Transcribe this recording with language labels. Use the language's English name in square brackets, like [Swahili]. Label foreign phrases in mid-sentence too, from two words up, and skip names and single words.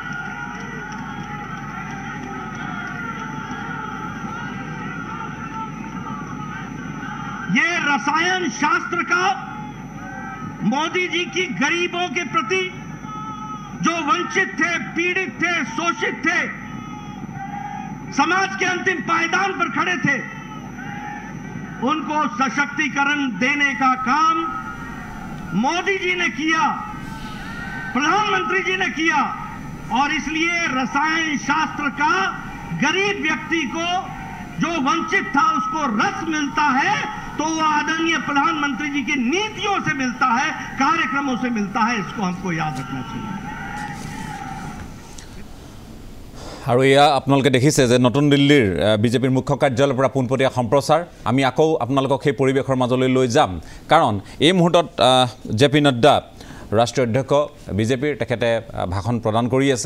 [Hindi] ये रसायन शास्त्र का मोदी जी की गरीबों के प्रति, जो वंचित थे, पीड़ित थे, शोषित थे, समाज के अंतिम पायदान पर खड़े थे, उनको सशक्तिकरण देने का काम मोदी जी ने किया, प्रधानमंत्री जी ने किया। और इसलिए रसायन शास्त्र का गरीब व्यक्ति को, जो वंचित था, उसको रस मिलता है तो वो आदरणीय प्रधानमंत्री जी की नीतियों से मिलता है, कार्यक्रमों से मिलता है। इसको हमको याद रखना चाहिए। [Assamese] আৰু এয়া আপোনালোকে দেখিছে যে নতুন দিল্লীৰ বিজেপিৰ মুখ্য কাৰ্যালয়ৰ পৰা পোনপটীয়া সম্প্ৰচাৰ আমি আকৌ আপোনালোকক সেই পৰিৱেশৰ মাজলৈ লৈ যাম। কাৰণ এই মুহূৰ্তত জে পি নাড্ডা ৰাষ্ট্ৰীয় অধ্যক্ষ বিজেপিৰ তেখেতে ভাষণ প্ৰদান কৰি আছে।